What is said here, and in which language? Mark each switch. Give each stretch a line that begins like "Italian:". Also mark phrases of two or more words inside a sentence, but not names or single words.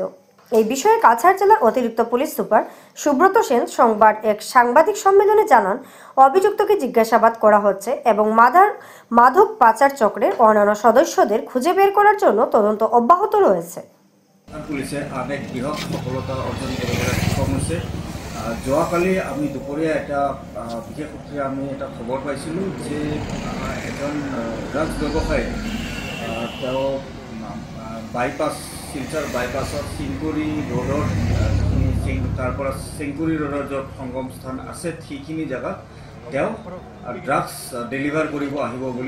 Bangla: এই বিষয়ে কাছাড় জেলার অতিরিক্ত পুলিশ সুপার সুব্রত সেন সংবাদ এক সাংবাদিক সম্মেলনে জানান, অভিযুক্তকে জিজ্ঞাসাবাদ করা হচ্ছে এবং মাদক পাচার চক্রের অন্যান্য সদস্যদের খুঁজে বের করার জন্য তদন্ত অব্যাহত রয়েছে।
Assamese: পুলিশে আরেক বৃহৎ সফলতা অর্জন কৰিবলৈ সক্ষম হৈছে। যোৱাকালি আমি দুপৰীয়া এটা বিশেষ সূত্ৰে আমি এটা খবৰ পাইছিলোঁ যে এজন ড্ৰাগছ ব্যৱসায়ী তেওঁ বাইপাছ শিলচৰ বাইপাছত চিংকুৰি ৰোডৰ তাৰ পৰা চিংকুৰি ৰোডৰ য'ত সংগম স্থান আছে সেইখিনি জেগাত তেওঁ
English: drugs deliver
Assamese: কৰিব আহিব বুলি।